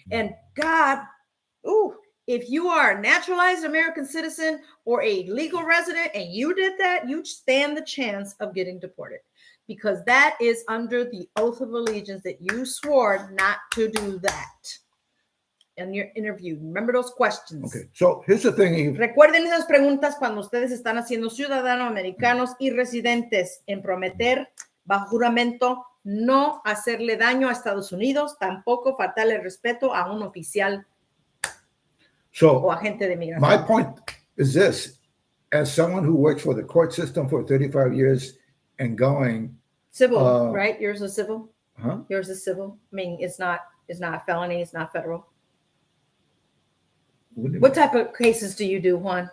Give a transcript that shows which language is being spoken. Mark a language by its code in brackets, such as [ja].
[en] And God, if you are a naturalized American citizen or a legal resident and you did that, you stand the chance of getting deported, because that is under the oath of allegiance that you swore not to do that. In your interview, remember those questions. Okay, so here's the thing, Eve. [es] Recuerden esas preguntas cuando ustedes están haciendo ciudadanos americanos y residentes en prometer bajo juramento no hacerle daño a Estados Unidos, tampoco faltarle respeto a un oficial o agente de migración. [en] My point is this: as someone who works for the court system for 35 years and going civil, right? Yours is civil. Huh? Yours is civil. I mean, it's not a felony. It's not federal. What type of cases do you do, Juan?